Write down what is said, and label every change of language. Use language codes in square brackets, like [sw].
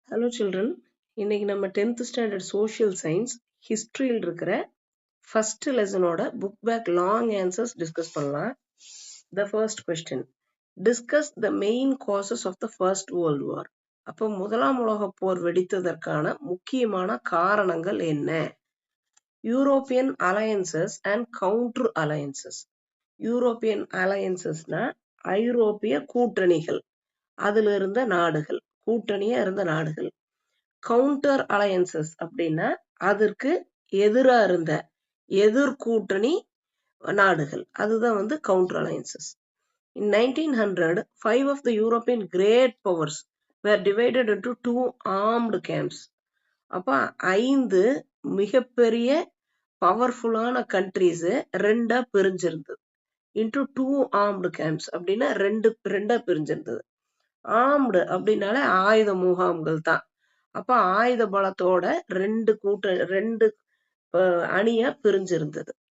[en] Hello children, [ta] இன்னைக்கு நம்ம [en] 10th standard social science historyல் [ta] இருக்கிற [en] first lesson ஓட book back long answers discuss [ta] பண்ணலாம். [en] The first question, discuss the main causes of the first world war. [ta] அப்போ முதலாம் உலகப் போர் வெடித்ததற்கான முக்கியமான காரணங்கள் என்ன? [en] European alliances and counter alliances. European alliancesனா [ta] ஐரோப்பிய கூட்டணிகள், அதுல இருந்த நாடுகள், கூட்டணியா இருந்த நாடுகள். கவுண்டர் அலையன்சஸ் அப்படின்னா அதற்கு எதிரா இருந்த எதிர்கூட்டணி நாடுகள், அதுதான் வந்து counter alliances. [en] In 1900, 5 of the European great powers were divided into 2 armed camps. [ta] அப்ப 5 மிகப்பெரிய பவர்ஃபுல்லான கண்ட்ரீஸ் ரெண்டா பிரிஞ்சிருந்தது. [en] into 2 armed camps [ta] அப்படின்னா ரெண்டா பிரிஞ்சிருந்தது. ஆர்ம்டு அப்படின்னாலே ஆயுத முகாம்கள் தான். அப்ப ஆயுத பலத்தோட ரெண்டு அணியா பிரிஞ்சிருந்தது.